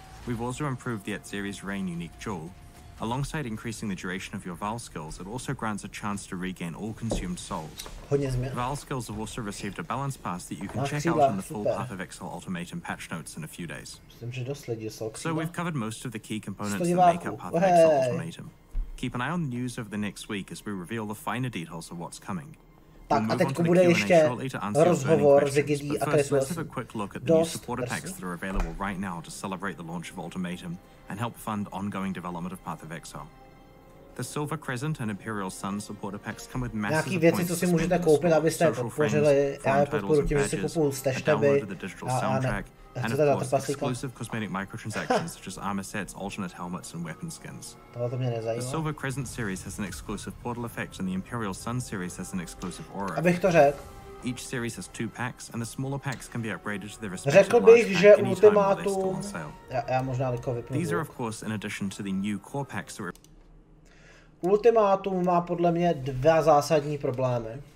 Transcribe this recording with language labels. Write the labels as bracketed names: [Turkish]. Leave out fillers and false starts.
[English] We've also improved the Atziri's Reign unique jewel. Alongside increasing the duration of your Val skills, it also grants a chance to regain all consumed souls. Val skills have also received a balance pass that you can check out on the full Path of Exile Ultimatum patch notes in a few days. So we've covered most of the key components that make up Path of Exile Ultimatum. Keep an eye on the news over the next week as we reveal the finer details of what's coming. [Czech] Tak a teďko bude ještě rozhovor s Liggy a [English] Let's have a quick look at the new supporter packs that are available right now to celebrate the launch of Ultimatum and help fund ongoing development of Path of Exile. The Silver Crescent and Imperial Sun supporter packs come with massive [Czech] věci, co si můžete koupit, abyste podpořili. Já je podporu tím, že si kupuju stešteby [English] and of course, exclusive cosmetic microtransactions such as armor sets, alternate helmets, and weapon skins. The Silver Crescent series has an exclusive portal effect, and the Imperial Sun series has an exclusive aura. [Czech] Abych to řekl. [English] Each series has 2 packs, and the smaller packs can be upgraded to their respective large pack anytime while they're still on sale. [Czech] Já možná vypnu. [English] These are of course in addition to the new core packs that were... [Czech] Ultimátum má podle mě 2 zásadní problémy.